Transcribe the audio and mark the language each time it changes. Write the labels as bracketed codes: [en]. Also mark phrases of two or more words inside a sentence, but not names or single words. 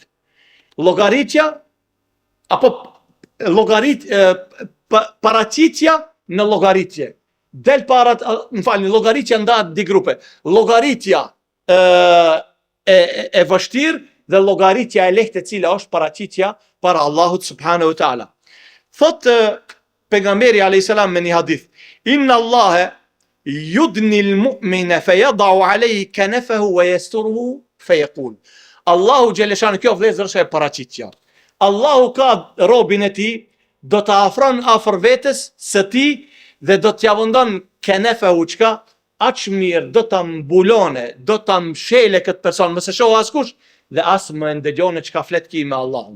[sq] Llogaritja apo paraqitja në llogaritje. Del para, llogaritja ndahet në dy grupe. Llogaritja e vështirë dhe llogaritja e lehtë, e cila është paraqitja para Allahut [ar] سبحانه وتعالى. [sq] Thot pejgamberi [ar] عليه السلام [sq] me një hadith, [ar] إن الله يدني المؤمن فيضع عليه كنفه ويستره فيقول. [sq] Allahu xheleshan, kjo vëllezër është e paraqitja. Allahu ka robin e tij, do ta afron afër vetes së tij dhe do t'ja vendon kenefahu, çka aq mirë do ta mbulone, do ta mshele këtë person, mos e shoh askush, dhe as më ndëgjon çka flet ki me Allahun.